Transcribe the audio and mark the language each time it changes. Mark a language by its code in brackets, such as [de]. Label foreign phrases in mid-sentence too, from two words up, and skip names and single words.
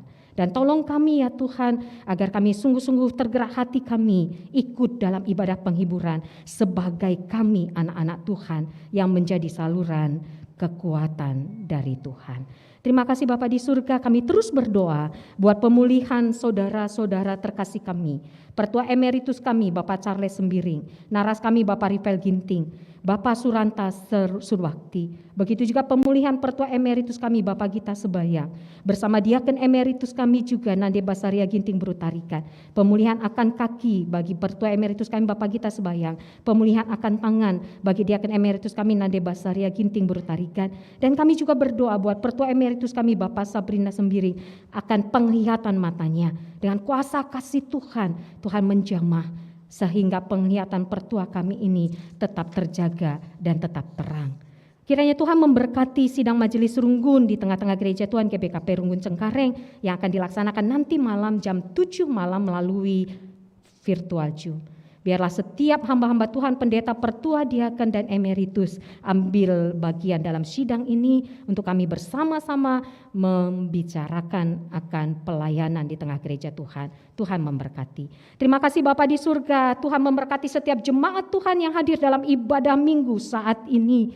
[id] Dan tolong kami ya Tuhan agar kami sungguh-sungguh tergerak hati kami ikut dalam ibadah penghiburan sebagai kami anak-anak Tuhan yang menjadi saluran kekuatan dari Tuhan. Terima kasih Bapa di surga, kami terus berdoa buat pemulihan saudara-saudara terkasih kami. Pertua Emeritus kami Bapak Charles Sembiring, naras kami Bapak Rifel Ginting, Bapak Suranta Surbakti. Begitu juga pemulihan Pertua Emeritus kami Bapak Gita Sebayang. Bersama Diaken Emeritus kami juga Nande Basaria Ginting Berutarikan. Pemulihan akan kaki bagi Pertua Emeritus kami Bapak Gita Sebayang. Pemulihan akan tangan bagi Diaken Emeritus kami Nande Basaria Ginting Berutarikan. Dan kami juga berdoa buat Pertua Emeritus kami Bapak Sabrina Sembiring akan penglihatan matanya. Dengan kuasa kasih Tuhan, Tuhan menjamah sehingga penglihatan pertua kami ini tetap terjaga dan tetap terang. Kiranya Tuhan memberkati sidang majelis runggun di tengah-tengah gereja Tuhan GPKP Runggun Cengkareng yang akan dilaksanakan nanti malam jam 7 malam melalui virtual Zoom. Biarlah setiap hamba-hamba Tuhan, pendeta, pertua, diaken, dan emeritus ambil bagian dalam sidang ini untuk kami bersama-sama membicarakan akan pelayanan di tengah gereja Tuhan. Tuhan memberkati. Terima kasih Bapa di surga, Tuhan memberkati setiap jemaat Tuhan yang hadir dalam ibadah minggu saat ini.